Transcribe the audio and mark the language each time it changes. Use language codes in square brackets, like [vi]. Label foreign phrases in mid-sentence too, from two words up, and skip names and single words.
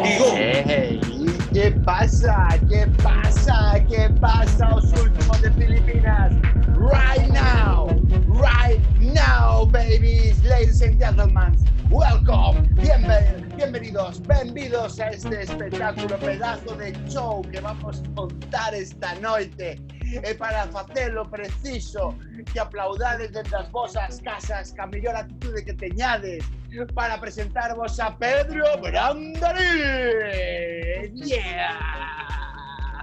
[es] Hey, ¿qué pasa? ¿Qué pasa? ¿Qué pasa? [gl] Os últimos de Filipinas. [en] Right now, babies, ladies and gentlemen. Welcome, [es] bienvenidos a este espectáculo, pedazo de show que vamos a contar esta noite. [gl] E para facelo preciso que aplaudades desde as vosas casas ca mellor actitude que teñades para presentarvos a Pedro Brandalí. [en] Yeah!